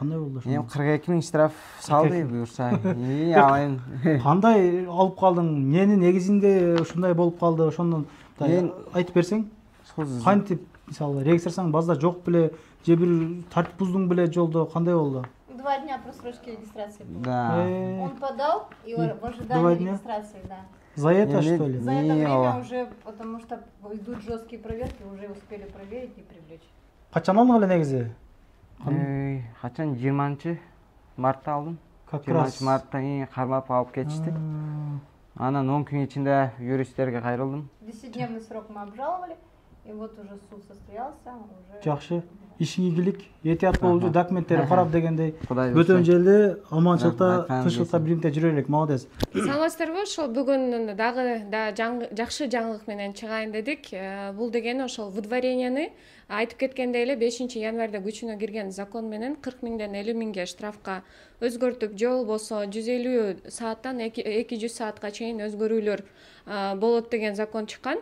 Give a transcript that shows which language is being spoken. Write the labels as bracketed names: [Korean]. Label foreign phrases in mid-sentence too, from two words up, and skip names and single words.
[Kyrgyz] Кандай болду ошо? Эми 42 000 штраф салды буюрса. Алайын. Кандай алып калдың? Эмнени негизинде ушундай болуп калды? Ошондон айтып берсең? Кантип, мисалы, регистрацияң базда жок беле, же бир тартип буздуң беле жолдо, кандай болду? [Russian] 2 дня просрочки регистрации. Да. Он подал и в ожидании регистрации, да. За это что ли? За это время уже, потому что идут жесткие проверки, уже успели проверить и привлечь. [Kyrgyz] Качан алдың эле негизи? Качан 20 мартта алдым. [Russian] Как 20 раз [Kyrgyz] мартта кармап алып кетишти. Анан 10 күн ичинде юристтерге кайрылдым. [Russian] 10-дневный срок мы обжаловали, и вот уже суд состоялся. [Kyrgyz] Жакшы. Ишиң ийгилик, этият болчу, документтери карап дегендей. Кудай Бөтөн жерде аманчылыкта, тынччылыкта биримде жүрө элек, молодец. Саламатсыздарбы? Ошол бүгүн дагы жакшы жаңылык менен чыгайын дедик. Бул дегени ошол выдворенияны айтып кеткендей эле 5 январда күчүнө кирген закон менен 40 000ден 50 000ге штрафка өзгөртүп, же болбосо 150 сааттан 200 саатка чейин өзгөрүүлөр болот деген закон чыккан.